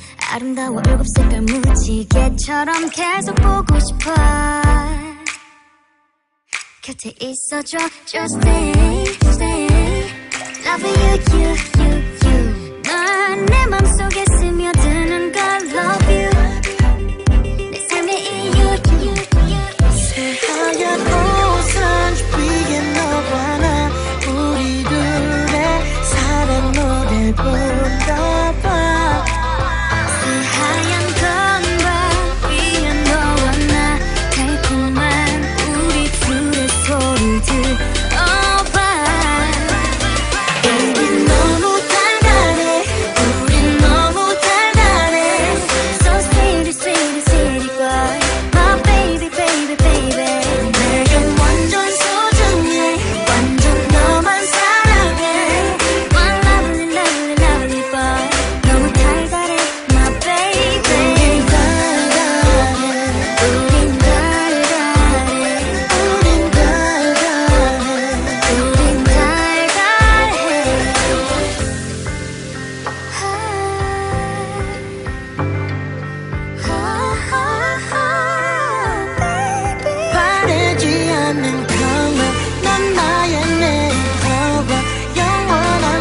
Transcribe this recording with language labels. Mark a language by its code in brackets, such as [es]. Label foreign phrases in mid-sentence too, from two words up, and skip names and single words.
[ko] 아름다워 일곱 색깔 무지개처럼 계속 보고 싶어 곁에 있어줘 [en] Just stay, stay Love you, you, you, you [ko] 넌 내 맘속에 스며드는 걸 [en] Love you [ko] 내 삶의 이유, [en] you, you [ko] 새하얀 우산 위에 너와 나 우리 둘의 사랑 노래 부르나 봐 새하얀 건반 위에 너와 나 달콤한 우리 둘의 소리 들어봐 우린 너무 달달해 우린 너무 달달해 [en] So sweet, sweet, sweet boy My baby, baby, baby [ko] 내겐 완전 소중해 완전 너만 사랑해 [en] My lovely, lovely, lovely boy [ko] 너무 달달해 [en] My baby [ko] 우린 달달해 우린 달달해 우린 달달해 우린 달달해 바래지 않는 평화 넌 나의 메이커버 영원한